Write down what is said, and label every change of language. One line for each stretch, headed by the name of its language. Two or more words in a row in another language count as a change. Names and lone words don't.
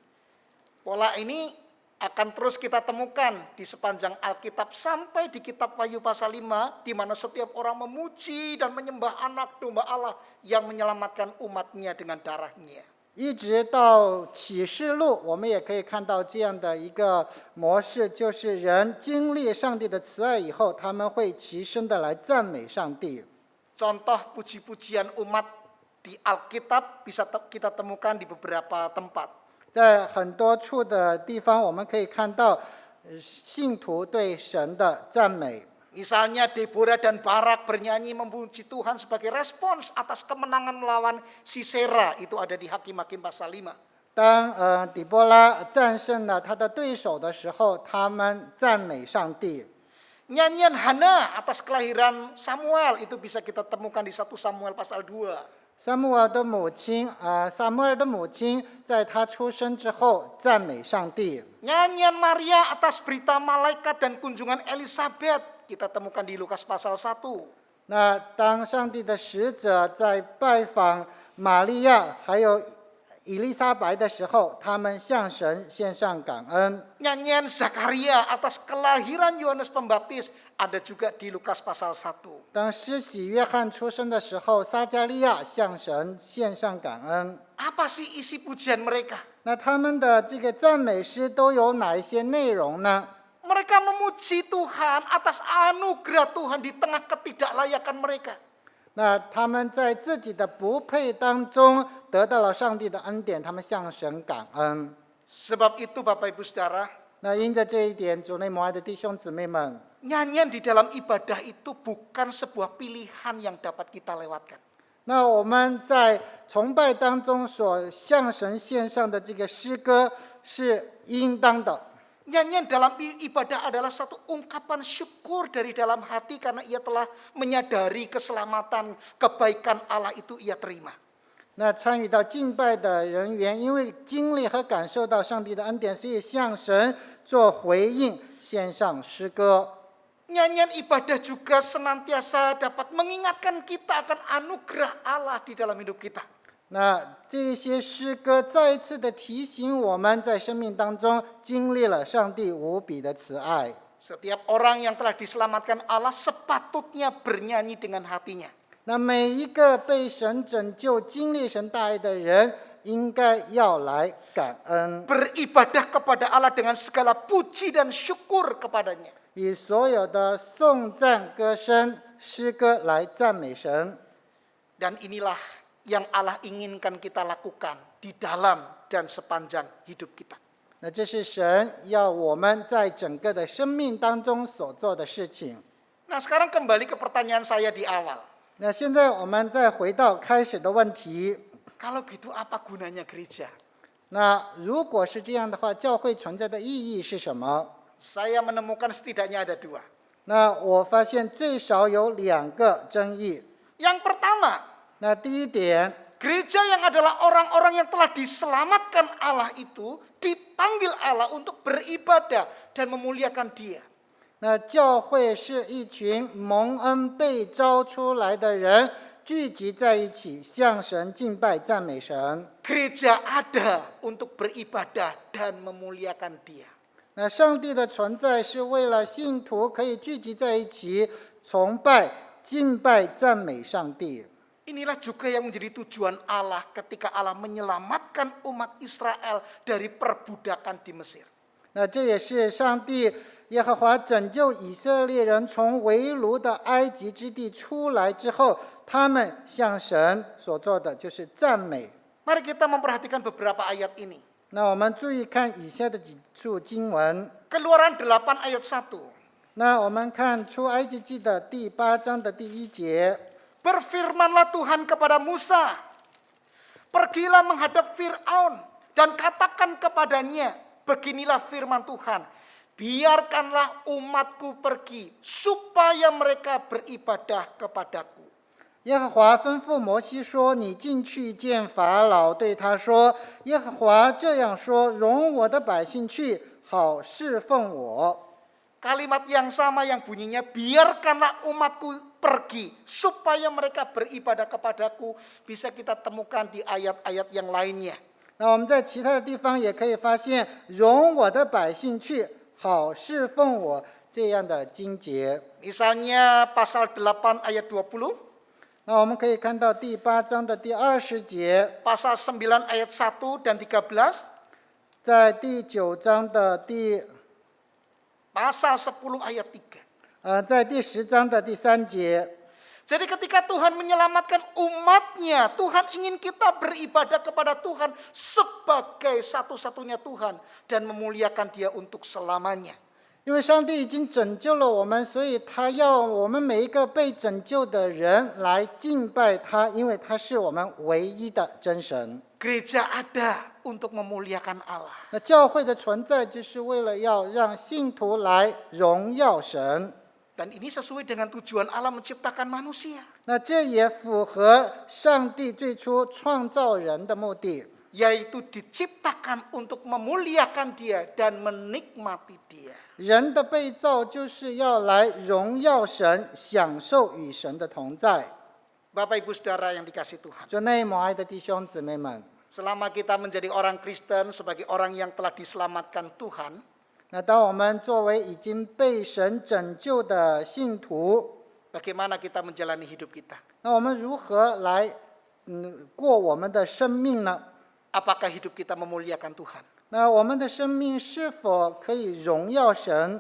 Indonesian: Pola ini akan terus kita temukan di sepanjang Alkitab sampai di kitab Wahyu pasal 5, di mana setiap orang memuji dan menyembah anak domba Allah yang menyelamatkan umatnya dengan darahnya.
Chinese: 一直到启示录，我们也可以看到这样的一个模式，就是人经历上帝的慈爱以后，他们会齐声的来赞美上帝。
Indonesian: Contoh puji-pujian umat di Alkitab bisa kita temukan di beberapa tempat.
Chinese: 在很多处的地方，我们可以看到信徒对神的赞美。
Indonesian: Misalnya Deborah dan Barak bernyanyi memuji Tuhan sebagai respons atas kemenangan melawan Sisera. Itu ada di Hakim-Hakim pasal 5.
Chinese: 当底波拉战胜了他的对手的时候，他们赞美上帝。
Indonesian: Nyanyian Hana atas kelahiran Samuel itu bisa kita temukan di 1 Samuel pasal 2.
Chinese: 撒母耳的母亲在他出生之后赞美上帝。
Indonesian: Nyanyian Maria atas berita malaikat dan kunjungan Elizabeth kita temukan di Lukas pasal 1.
Chinese: 那当上帝的使者在拜访玛利亚还有以利沙白的时候，他们向神献上感恩。
Indonesian: Nyanyian Zakaria atas kelahiran Yohanes Pembaptis ada juga di Lukas pasal 1.
Chinese: 当施洗约翰出生的时候，撒加利亚向神献上感恩。
Indonesian: Apa sih isi pujian mereka?
Chinese: 那他们的这个赞美诗都有哪一些内容呢？
Indonesian: Mereka memuji Tuhan atas anugerah Tuhan di tengah ketidaklayakan mereka.
Chinese: 那他们在自己的不配当中得到了上帝的恩典，他们向神感恩。
Indonesian: Sebab itu Bapak Ibu Saudara,
Chinese: 那因着这一点，主内母爱的弟兄姊妹们，
Indonesian: nyanyian di dalam ibadah itu bukan sebuah pilihan yang dapat kita lewatkan.
Chinese: 那我们在崇拜当中所向神献上的这个诗歌是应当的。
Indonesian: Nyanyian dalam ibadah adalah satu ungkapan syukur dari dalam hati karena ia telah menyadari keselamatan, kebaikan Allah itu ia terima.
Chinese: 那参与到敬拜的人员，因为经历和感受到上帝的恩典，所以向神做回应，献上诗歌。
Indonesian: Nyanyian ibadah juga senantiasa dapat mengingatkan kita akan anugerah Allah di dalam hidup kita.
Chinese: 那这些诗歌再一次的提醒我们在生命当中经历了上帝无比的慈爱。
Indonesian: Setiap orang yang telah diselamatkan Allah sepatutnya bernyanyi dengan hatinya.
Chinese: 那每一个被神拯救、经历神大爱的人，应该要来感恩，
Indonesian: Beribadah kepada Allah dengan segala puji dan syukur kepadanya.
Chinese: 以所有的颂赞、歌声、诗歌来赞美神。
Indonesian: Dan inilah yang Allah inginkan kita lakukan di dalam dan sepanjang hidup kita.
Chinese: 那这是神要我们在整个的生命当中所做的事情。
Indonesian: Nah, sekarang kembali ke pertanyaan saya di awal.
Chinese: 那现在我们再回到开始的问题。
Indonesian: Kalau gitu apa gunanya gereja?
Chinese: 那如果是这样的话，教会存在的意义是什么？
Indonesian: Saya menemukan setidaknya ada 2.
Chinese: 那我发现最少有2个争议。
Indonesian: Yang pertama,
Chinese: 那第一点，
Indonesian: gereja yang adalah orang-orang yang telah diselamatkan Allah itu dipanggil Allah untuk beribadah dan memuliakan Dia.
Chinese: 那教会是一群蒙恩被招出来的人， 聚集在一起，向神敬拜赞美神。
Indonesian: Gereja ada untuk beribadah dan memuliakan Dia.
Chinese: 那上帝的存在是为了信徒可以聚集在一起，崇拜、敬拜、赞美上帝。
Indonesian: Inilah juga yang menjadi tujuan Allah ketika Allah menyelamatkan umat Israel dari perbudakan di Mesir.
Chinese: 那这也是上帝耶和华拯救以色列人从为奴的埃及之地出来之后，他们向神所做的就是赞美。
Indonesian: Mari kita memperhatikan beberapa ayat ini.
Chinese: 那我们注意看以下的几处经文。
Indonesian: Keluaran 8 ayat 1.
Chinese: 那我们看出埃及记的第8章的第1节。
Indonesian: Berfirmanlah Tuhan kepada Musa, pergilah menghadap Fir'aun dan katakan kepadanya, beginilah firman Tuhan, biarkanlah umatku pergi supaya mereka beribadah kepadaku.
Chinese: 耶和华吩咐摩西说：“你进去见法老，对他说：耶和华这样说：容我的百姓去，好侍奉我。”
Indonesian: Kalimat yang sama yang bunyinya, biarkanlah umatku pergi supaya mereka beribadah kepadaku, bisa kita temukan di ayat-ayat yang lainnya.
Chinese: 那我们在其他的地方也可以发现“容我的百姓去，好侍奉我”这样的经节。
Indonesian: Misalnya pasal 8 ayat 20,
Chinese: 那我们可以看到第8章的第20节，
Indonesian: pasal 9 ayat 1 dan 13,
Chinese: 在第9章的
Indonesian: pasal 10 ayat 3.
Chinese: 在第10章的第3节。
Indonesian: Jadi ketika Tuhan menyelamatkan umatnya, Tuhan ingin kita beribadah kepada Tuhan sebagai satu-satunya Tuhan dan memuliakan Dia untuk selamanya.
Chinese: 因为上帝已经拯救了我们，所以他要我们每一个被拯救的人来敬拜他，因为他是我们唯一的真神。
Indonesian: Gereja ada untuk memuliakan Allah.
Chinese: 那教会的存在就是为了要让信徒来荣耀神。
Indonesian: Dan ini sesuai dengan tujuan Allah menciptakan manusia.
Chinese: 那这也符合上帝最初创造人的目的，
Indonesian: Yaitu diciptakan untuk memuliakan Dia dan menikmati Dia.
Chinese: 人的被造就是要来荣耀神，享受与神的同在。
Indonesian: Bapak Ibu Saudara yang dikasihi Tuhan.
Chinese: 主内母爱的弟兄姊妹们，
Indonesian: Selama kita menjadi orang Kristen sebagai orang yang telah diselamatkan Tuhan,
Chinese: 那当我们作为已经被神拯救的信徒，
Indonesian: bagaimana kita menjalani hidup kita?
Chinese: 那我们如何来过我们的生命呢？
Indonesian: Apakah hidup kita memuliakan Tuhan?
Chinese: 那我们的生命是否可以荣耀神？